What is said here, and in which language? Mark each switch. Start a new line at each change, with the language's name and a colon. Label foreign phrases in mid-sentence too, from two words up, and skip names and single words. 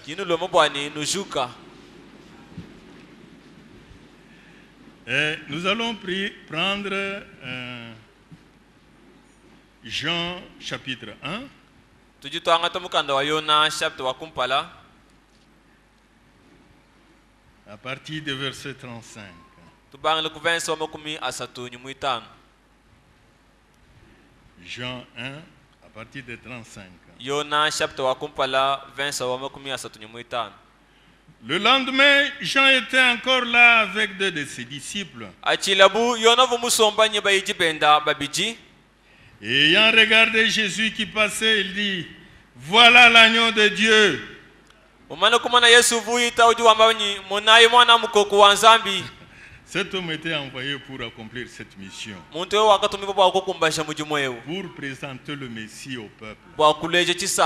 French: Nous allons prendre Jean chapitre 1. À partir de verset 35. Jean 1, à partir de 35.
Luba-Lulua: Yona chapter wa kumpala verse wa 35.
French: Le lendemain, Jean était encore là avec deux de ses disciples. Et ayant regardé Jésus qui passait, il dit, voilà l'agneau de Dieu. Cet homme était envoyé pour accomplir cette mission, pour présenter le Messie au peuple.